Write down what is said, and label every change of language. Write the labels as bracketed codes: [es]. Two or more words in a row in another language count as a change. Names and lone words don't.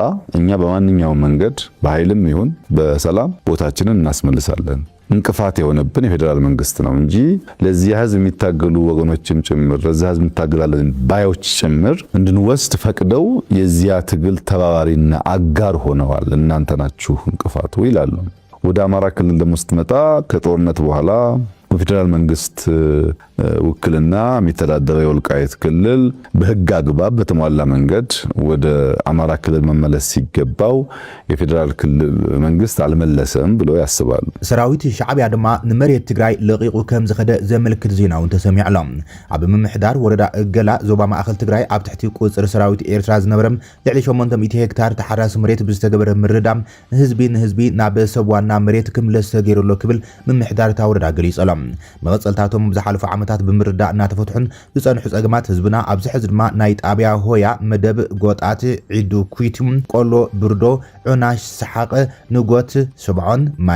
[am] እኛ በማንኛውም መንገድ በኃይልም ይሁን በሰላም ቦታችንን እናስመልሳለን እንቅፋት የሆነብን የፌደራል መንግስት ነው እንጂ ለዚህ ህዝብ የሚታገሉ ወገኖችም ጭምር ለዚህ ህዝብ እንታገላለን ባዮች ጭምር እንድንወስድ ፈቅደው የዚያ ትግል ተባባሪና አጋር ሆነዋል እናንተ ናችሁ እንቅፋቱ ይላሉ ወደ አማራ ክልል ደግሞ ስትመጣ ከጦርነት በኋላ በፌደራል መንግስት ውክልና የሚተዳደረው የወልቃይት ክልል በህግ አግባብ በተሟላ መንገድ ወደ አማራ ክልል መመለስ ሲገባው የፌደራል ክልል መንግስት አልመለሰም ብለው ያስባሉ [ti] ሰራዊት ሻዕብያ ድማ ንመሬት ትግራይ ለቂቁ ከም ዝኸደ ዘመልክት ዜናውን ተሰሚዕሎም ኣብ ምምሕዳር ወረዳ እገላ ዞባ ማእከል ትግራይ ኣብ ትሕቲ ቁጽር ሰራዊት ኤርትራ ዝነበረም ልዕሊ 800 ሄክታር ተሓራሲ መሬት ብዝተገበረ ምርዳም ህዝቢ ንህዝቢ ናብ ሰብ ዋና መሬት ክምለስ ተገይሩሎ ክብል ምምሕዳር እታ ወረዳ ገሊጸሎም መቐጸልታቶም ዝሓለፉ ዓመታት ብምርዳእ እናተፈትሑን ዝጸንሑ ጸገማት ህዝብና ኣብዚ ሕዚ ድማ ናይ ጣብያ ሆያ መደብ ጎጣት ዒዱ ኩይቱም ቆሎ ብርዶ ዑናሽ ሰሓቀ ንጎት ሰብዖን ማይ